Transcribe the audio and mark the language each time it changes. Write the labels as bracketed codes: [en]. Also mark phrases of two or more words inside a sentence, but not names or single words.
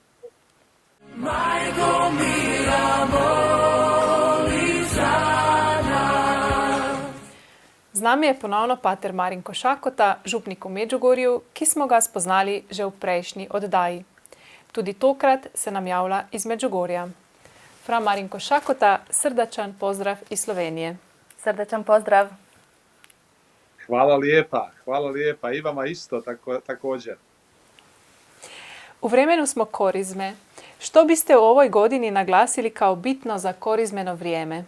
[sl] Z nami je ponovno pater Marin Košakota, župnik v Medžugorju, ki smo ga spoznali že v prejšnji oddaji. Tudi tokrat se nam javlja iz Medžugorja. [hr] Fra Marin Košakota, srdačan pozdrav iz Slovenije. Srdačan pozdrav. Hvala lijepa. I vama isto također. U vremenu smo korizme. Što biste u ovoj godini naglasili kao bitno za korizmeno vrijeme?